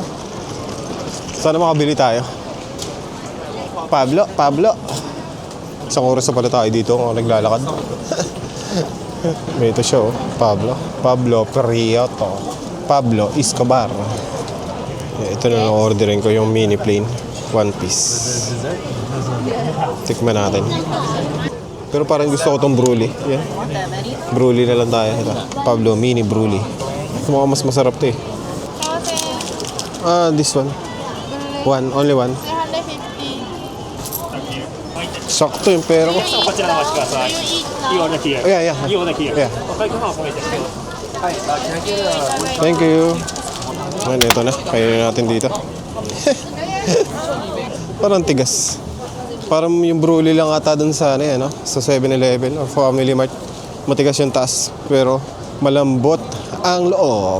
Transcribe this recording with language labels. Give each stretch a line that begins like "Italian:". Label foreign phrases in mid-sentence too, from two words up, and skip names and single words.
Filipino: Sana makabili tayo. Pablo. Isang oras na pala tayo dito kung naglalakad. May ito siya Pablo Prieto. Pablo Escobar. Ito na orderin ko yung mini plane.
English: One piece.
Filipino: Tikman natin. Pero parang gusto ko itong brulee. Yan. Brulee na lang tayo. Ito. Pablo mini brulee. Mukhang mas masarap to
English: this one. Only one. 350.
Filipino: Sakto yung pera ko.
Japanese: こちらお待ちください。いいおだき。い
English: Yeah.
Japanese: いおだき。
English: Yeah.
Japanese: お会計の方お願いいたします。
English: Thank you.
Filipino: Ngayon, ito na. Kainin natin dito. Parang tigas. Parang yung brulee lang ata dun sa, sa 7-Eleven or Family Mart. Matigas yung taas. Pero malambot ang loob.